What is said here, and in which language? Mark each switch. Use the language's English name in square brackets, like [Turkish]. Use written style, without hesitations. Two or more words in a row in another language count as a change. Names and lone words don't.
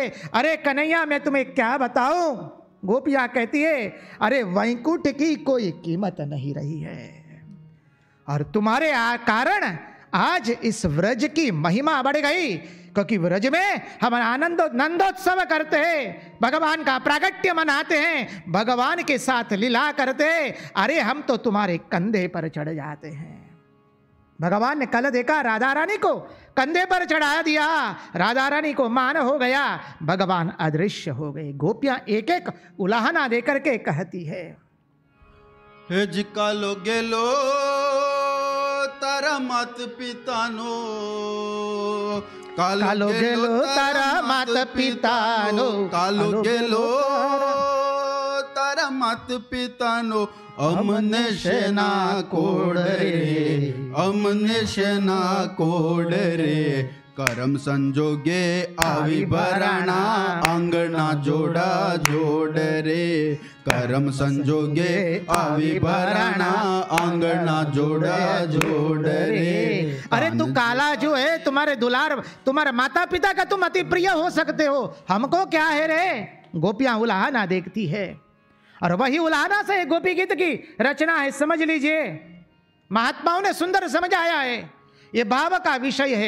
[Hindi] अरे कन्हैया, मैं तुम्हें क्या बताऊं? गोपियां कहती है, अरे वैकुंठ की कोई कीमत नहीं रही है, और तुम्हारे कारण आज इस व्रज की महिमा बढ़ गई, क्योंकि व्रज में हम नंदोत्सव करते हैं, भगवान का प्रागट्य मनाते हैं, भगवान के साथ लीला करते हैं। अरे हम तो तुम्हारे कंधे पर चढ़ जाते हैं। भगवान ने कल देखा, राधा रानी को कंधे पर चढ़ा दिया, राधा रानी को मान हो गया, भगवान अदृश्य हो गए। गोपियां एक एक उलाहना देकर के कहती है, [Gujarati] હે જિકાલો ગેલો તારા માત પિતાનો, કાલો ગેલો તારા માત પિતાનો, કાલો ગેલો તારા માત પિતાનો, અમને શેના કોડ રે, અમને શેના કોડ રે, કરમ સંજોગે આવી ભરાણા, આંગણા જોડા જોડ રે, કરમ સંજોગે આવી ભરાણા, આંગણા જોડા જોડ રે। [Hindi] अरे तू काला जो है, तुम्हारे दुलार, तुम्हारे माता पिता का तुम अति प्रिय हो सकते हो, हमको क्या है रे? गोपियां उलाहना देखती है, और वही उलाहना से गोपी गीत की रचना है। समझ लीजिए, महात्माओं ने सुंदर समझाया है, ये भाव का विषय है।